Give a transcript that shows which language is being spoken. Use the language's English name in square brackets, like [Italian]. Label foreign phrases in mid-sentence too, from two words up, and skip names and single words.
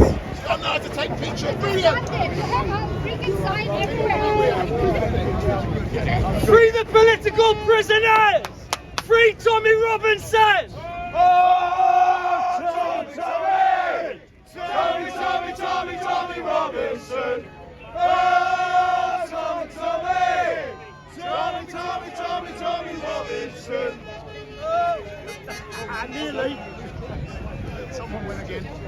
[English] I know how to take pictures. Brilliant. Free the political prisoners! Free Tommy Robinson! Oh, Tommy! Tommy, Tommy, Tommy, Tommy Robinson! Oh, Tommy, Tommy! Tommy, Tommy, Tommy, Tommy Robinson! Nearly. Someone win again.